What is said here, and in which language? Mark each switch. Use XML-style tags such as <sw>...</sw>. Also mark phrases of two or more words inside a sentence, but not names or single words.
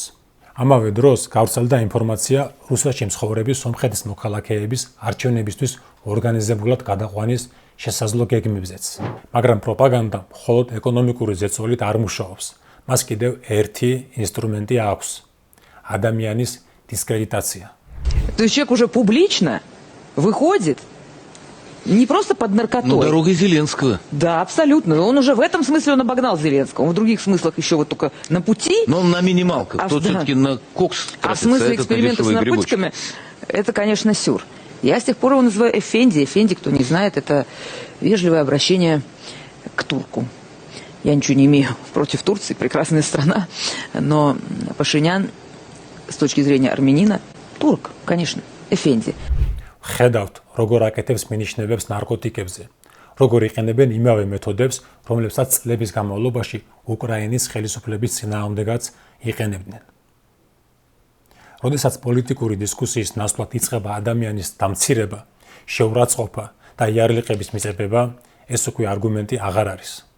<ka>ამავე დროს გავრცელდა ინფორმაცია რუსეთში მცხოვრები სომხეთის მოქალაქეების არჩევნებისთვის ორგანიზებულად გადაყვანის შესაძლო გეგმებზეც. მაგრამ პროპაგანდა მხოლოდ ეკონომიკური ზეწოლით არ მუშაობს. მას კიდევ ერთი ინსტრუმენტი აქვს: ადამიანის дискредитация.</ka> <ru>То есть человек уже публично выходит не просто под наркотой. Ну, дорогой Зеленского. Да, абсолютно. Он уже в этом смысле он обогнал Зеленского. Он в других смыслах еще вот только на пути. Но он на минималках. Тот да. все-таки на кокс А в смысле экспериментов с наркотиками, это, конечно, сюр. Я с тех пор его называю Эфенди. Эфенди, кто не знает, это вежливое обращение к турку. Я ничего не имею против Турции, прекрасная страна. Но Пашинян, с точки зрения армянина, турк, конечно, Эфенди.</ru> <ka>ხედავთ, როგორ აკეთებს მინიშნებებს ნარკოტიკებზე, როგორ იყენებენ იმავე მეთოდებს, რომლებსაც წლების განმავლობაში უკრაინის ხელისუფლების წინააღმდეგაც იყენებდნენ. როდესაც პოლიტიკური დისკუსიის ნაცვლად იწყება ადამიანის დამცირება, შეურაცხყოფა და იარლიყების მიწებება, ეს უკვე არგუმენტი აღარ არის.</ka>